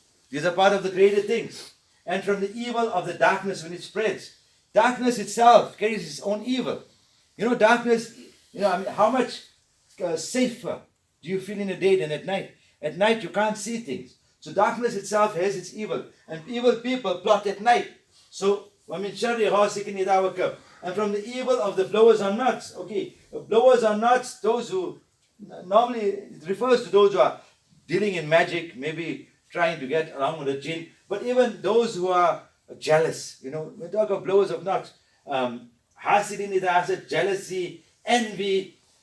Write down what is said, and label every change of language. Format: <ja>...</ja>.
<en>These are part of the created things. And from the evil of the darkness when it spreads. Darkness itself carries its own evil. You know, darkness, you know, I mean, how much safer do you feel in the day than at night? At night you can't see things. So darkness itself has its evil. And evil people plot at night. So,</en> <ar>وَمِن شَرِّ غَاسِقٍ إِذَا وَقَبَ.</ar> <en>And from the evil of the blowers on nuts. Okay, blowers on nuts, those who, normally it refers to those who are dealing in magic, maybe trying to get along with the jinn. But even those who are jealous, we talk of blowers of nuts.</en> <ar>Hasidin idha hasad,</ar> <en>jealousy, envy.</en>